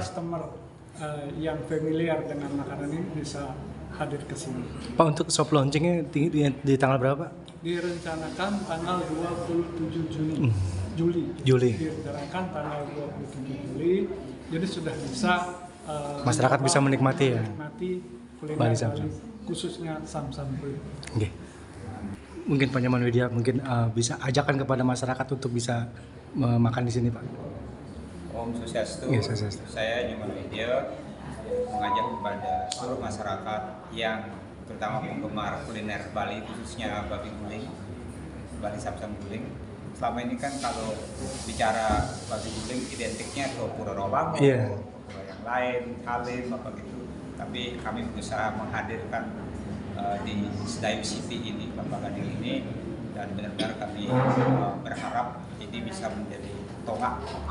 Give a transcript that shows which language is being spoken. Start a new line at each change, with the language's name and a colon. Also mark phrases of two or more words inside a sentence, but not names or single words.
Indonesian: Customer yang familiar dengan makanan ini bisa hadir ke sini. Pak, untuk
English: soft launchingnya
Indonesian: di tanggal berapa? Direncanakan tanggal 27 Juli. Direncanakan tanggal 27 Juli, jadi sudah bisa masyarakat bisa menikmati ya? Menikmati kuliner Bali Bali, Samsam. khususnya Samsam Guling. Okay. Mungkin Pak Nyoman Widya bisa ajakan kepada masyarakat untuk bisa makan di sini Pak.
Balinese: Om Swastiastu. Yes, Swastiastu.
Indonesian: Saya Nyoman Widya mengajak kepada seluruh masyarakat yang terutama penggemar kuliner Bali, khususnya babi guling, Bali Samsam Guling. Selama ini kan kalau bicara babi guling identiknya ke Pura Rawango, Pura yang lain, Halim, apa gitu. Tapi kami berusaha menghadirkan di Sedayu City ini, Kelapa Gading ini, dan benar-benar kami berharap ini bisa menjadi tonggak